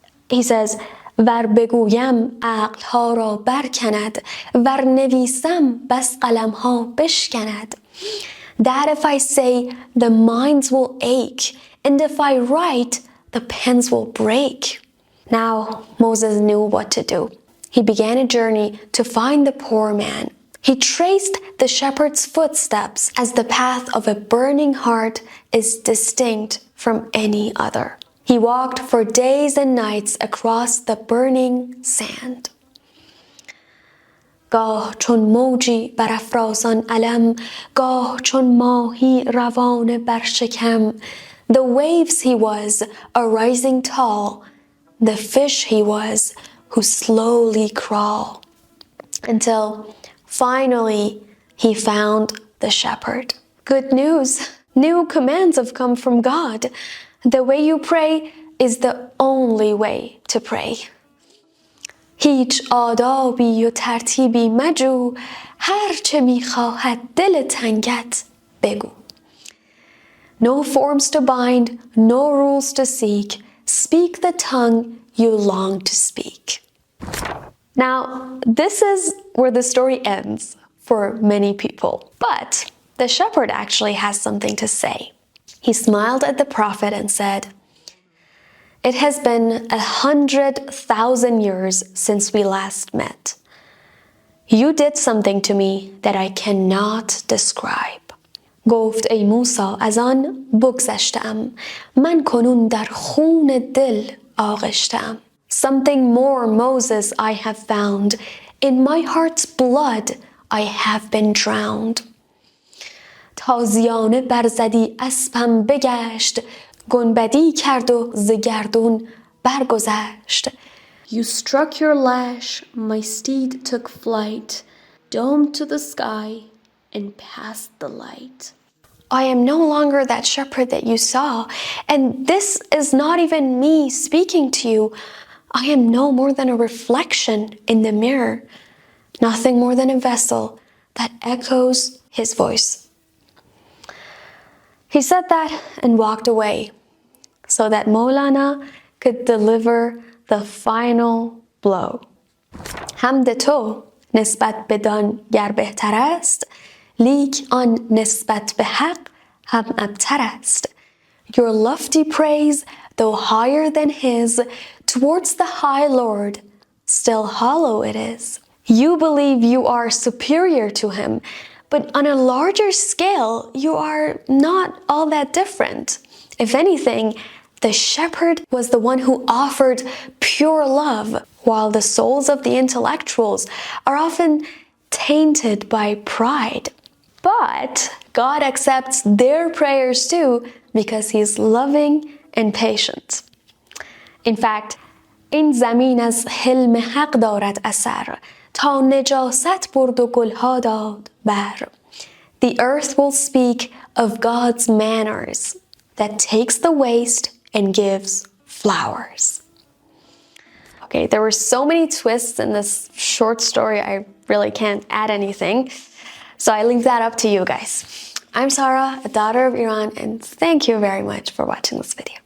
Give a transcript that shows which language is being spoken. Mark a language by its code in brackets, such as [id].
[en] He says, [fa] ور بگویم عقلها را برکند، ور نویسم بس قلمها بشکند. [en] That if I say, the minds will ache, and if I write, the pens will break. Now Moses knew what to do. He began a journey to find the poor man. He traced the shepherd's footsteps as the path of a burning heart is distinct from any other. He walked for days and nights across the burning sand. [fa] گاه چون موجی برافرازان علم، گاه چون ماهی روان بر شکم. [en] The waves he was, arising tall, the fish he was, who slowly crawl. Until finally he found the shepherd. Good news! New commands have come from God. The way you pray is the only way to pray. [fa] هیچ آدابی و ترتیبی مجو، هر چه میخواهد دل تنگت بگو. [en] No forms to bind, no rules to seek. Speak the tongue you long to speak. Now, this is where the story ends for many people. But the shepherd actually has something to say. He smiled at the prophet and said, "It has been 100,000 years since we last met. You did something to me that I cannot describe." [fa] گفت ای موسی از آن بگذشتم، من کنون در خون دل آغشتم. [en] Something more, Moses, I have found. In my heart's blood I have been drowned. [fa] تازیانه برزدی اسبم بگشت، گنبدی کرد و ز گردون برگذشت. [en] You struck your lash, my steed took flight, domed to the sky and past the light. I am no longer that shepherd that you saw, and this is not even me speaking to you. I am no more than a reflection in the mirror, nothing more than a vessel that echoes his voice. He said that and walked away so that Mowlana could deliver the final blow. [fa] حمد تو نسبت بدان گر بهتر است، لیک آن نسبت به حق هم ابتر است. [en] Your lofty praise, though higher than his, towards the high Lord, still hollow it is. You believe you are superior to him, but on a larger scale, you are not all that different. If anything, the shepherd was the one who offered pure love, while the souls of the intellectuals are often tainted by pride. But God accepts their prayers too because He's loving and patient. In fact, [fa] این زمین از حلم حق دارد اثر، تا نجاست برد و گلها داد بر. [en] The earth will speak of God's manners that takes the waste and gives flowers. Okay, there were so many twists in this short story, I really can't add anything. So I leave that up to you guys. I'm Sara, a daughter of Iran, and thank you very much for watching this video.